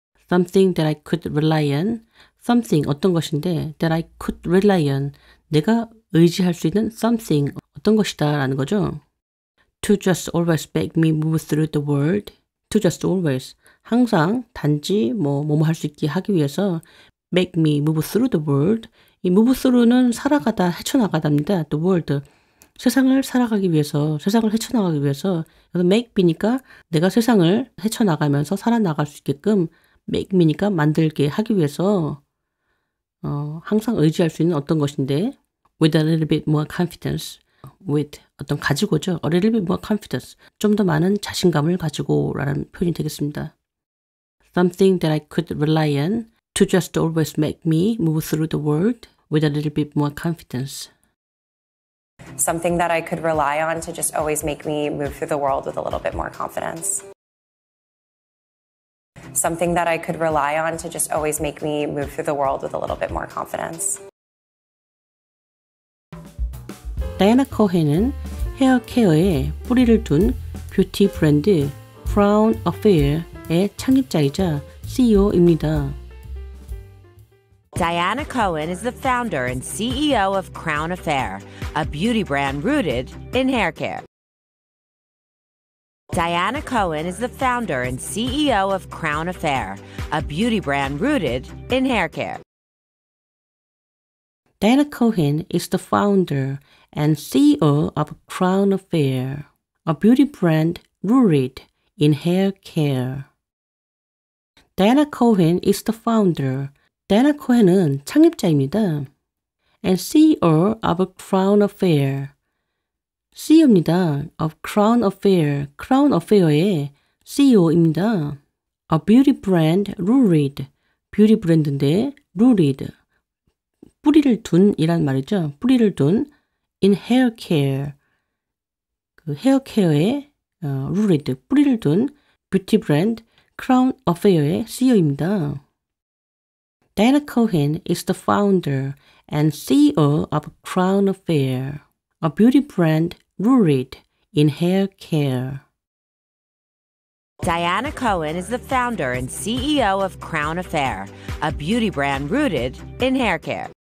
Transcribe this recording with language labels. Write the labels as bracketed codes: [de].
[en] Something that I could rely on. Something [ko] 어떤 것인데 [en] that I could rely on. [ko] 내가 의지할 수 있는 something 어떤 것이다 라는 거죠. [en] To just always make me move through the world. To just always [ko] 항상 단지 뭐뭐 할 수 있게 하기 위해서 [en] make me move through the world. [ko] 이 [en] move through [ko] 는 살아가다 헤쳐나가다입니다. [en] The world. [ko] 세상을 살아가기 위해서, 세상을 헤쳐나가기 위해서 그래서 [en] make me [ko] 니까 내가 세상을 헤쳐나가면서 살아나갈 수 있게끔 make me니까 만들게 하기 위해서 항상 의지할 수 있는 어떤 것인데 [en] with a little bit more confidence with [ko] 어떤 가지고죠. [en] A little bit more confidence. [ko] 좀 더 많은 자신감을 가지고라는 표현이 되겠습니다. [en] Something that I could rely on to just always make me move through the world with a little bit more confidence. Something that I could rely on to just always make me move through the world with a little bit more confidence. Something that I could rely on to just always make me move through the world with a little bit more confidence. [ko] 다이애나 코헨은 헤어 케어에 뿌리를 둔 뷰티 브랜드 Crown Affair의 창립자이자 CEO입니다. [en] Diana Cohen is the founder and CEO of Crown Affair, a beauty brand rooted in hair care. Diana Cohen is the founder and CEO of Crown Affair, a beauty brand rooted in hair care. Diana Cohen is the founder and CEO of Crown Affair, a beauty brand rooted in hair care. Diana Cohen is the founder. [ko] 다이애나 코헨은 창립자입니다. [en] And CEO of Crown Affair. [ko] CEO입니다. [en] of Crown Affair. [ko] Crown Affair의 CEO입니다. [en] A beauty brand rooted. [ko] 뷰티 브랜드인데 rooted. 뿌리를 둔이란 말이죠. 뿌리를 둔 [en] in hair care. [ko] 그 헤어 케어에 rooted. 뿌리를 둔 뷰티 브랜드 Crown Affair의 CEO입니다. [en] Diana Cohen is the founder and CEO of Crown Affair, a beauty brand rooted in hair care. Diana Cohen is the founder and CEO of Crown Affair, a beauty brand rooted in hair care.